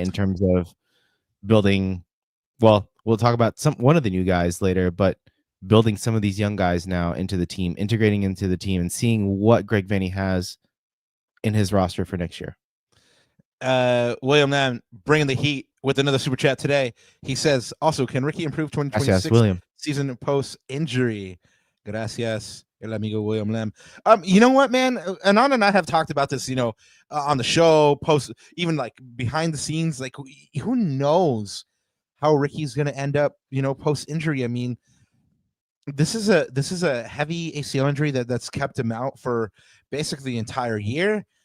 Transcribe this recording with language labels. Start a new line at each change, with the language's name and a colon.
English: In terms of building, well, we'll talk about one of the new guys later, but building some of these young guys now into the team, integrating into the team, and seeing what Greg Vanney has in his roster for next year. William Nam bringing the heat with another super chat today. He says, also, can Riqui improve 2026 season post injury?
Spanish: Gracias, el amigo William Lam.
English: You know what, man? Ananda and I have talked about this, on the show, even behind the scenes. Like, who knows how Ricky's going to end up, post injury. I mean, this is a heavy ACL injury that's kept him out for basically the entire year.